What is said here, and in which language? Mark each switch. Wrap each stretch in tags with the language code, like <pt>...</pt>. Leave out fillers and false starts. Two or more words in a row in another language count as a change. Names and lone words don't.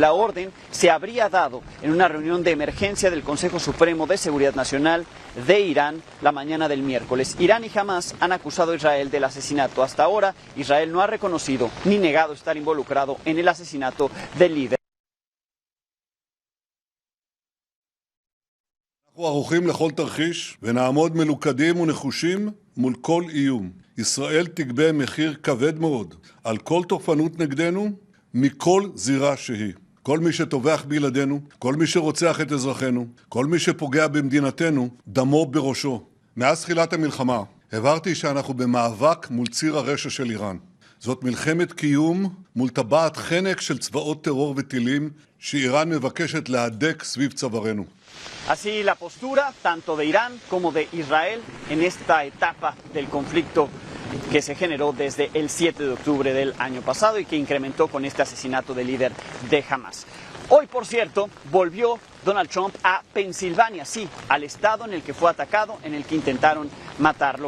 <es>La orden se habría dado en una reunión de emergencia del Consejo Supremo de Seguridad Nacional de Irán la mañana del miércoles. Irán y Hamas han acusado a Israel del asesinato. Hasta ahora, Israel no ha reconocido ni negado estar involucrado en el asesinato del líder.</es> <he>אנחנו ערוכים לכל תרחיש ונעמוד מלוכדים ונחושים מול כל איום. ישראל תגבה מחיר כבד מאוד על כל תוקפנות נגדנו מכל זירה שהיא. כל מי שטובח בילדינו, כל מי שרוצח את אזרחינו, כל מי שפוגע במדינתנו, דמו בראשו. מאז תחילת המלחמה הבהרתי שאנחנו במאבק מול ציר הרשע של איראן. זאת מלחמת קיום מול טבעת חנק של צבאות טרור וטילים שאיראן מבקשת להדק סביב צווארנו.</he> <es>Así la postura tanto de Irán como de Israel en esta etapa del conflicto que se generó desde el 7 de octubre del año pasado y que incrementó con este asesinato del líder de Hamas. Hoy, por cierto, volvió Donald Trump a Pensilvania, sí, al estado en el que fue atacado, en el que intentaron matarlo.</es>